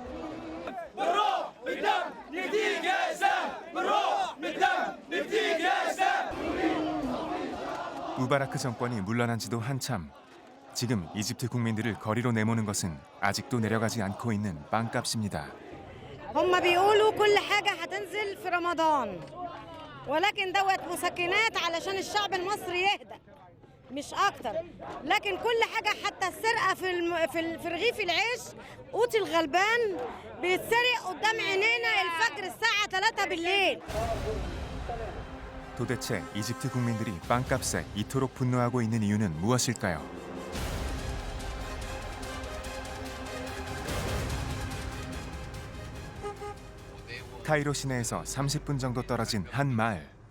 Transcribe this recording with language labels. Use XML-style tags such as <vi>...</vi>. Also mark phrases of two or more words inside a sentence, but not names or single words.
<ko>무바라크 정권이 물러난 지도 한참. 지금 이집트 국민들을 거리로 내모는 것은 아직도 내려가지 않고 있는 빵값입니다.</ko> <ar>هم بيقولوا كل حاجة هتنزل في رمضان ولكن دوت مسكنات علشان الشعب المصري يهدى مش أكتر لكن كل حاجة حتى السرقة في رغيف العيش قوت الغلبان بيتسرق قدام عينينا الفجر الساعة 3 بالليل.</ar> <ko>도대체 이집트 국민들이 빵값에 이토록 분노하고 있는 이유는 무엇일까요? 카이로 시내에서 30분 정도 떨어진 한 마을.</ko>